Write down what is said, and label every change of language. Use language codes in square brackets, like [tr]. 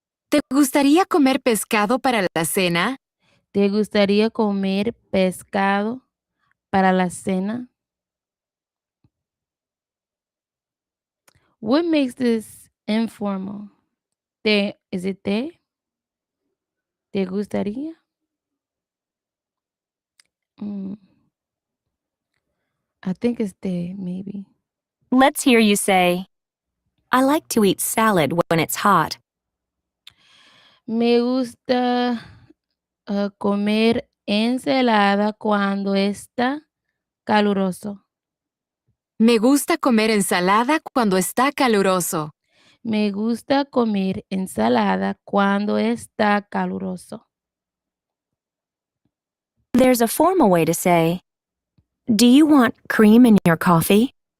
[es] ¿Te gustaría comer pescado para la cena? ¿Te gustaría comer pescado para la cena? [en] What makes this informal? Is it te? [es] ¿Te gustaría? [en] I think it's te, maybe. Let's hear you say, I like to eat salad when it's hot. [es] Me gusta comer ensalada cuando está caluroso. Me gusta comer ensalada cuando está caluroso. Me gusta comer ensalada cuando está caluroso. [en] There's a formal way to say, do you want cream in your coffee?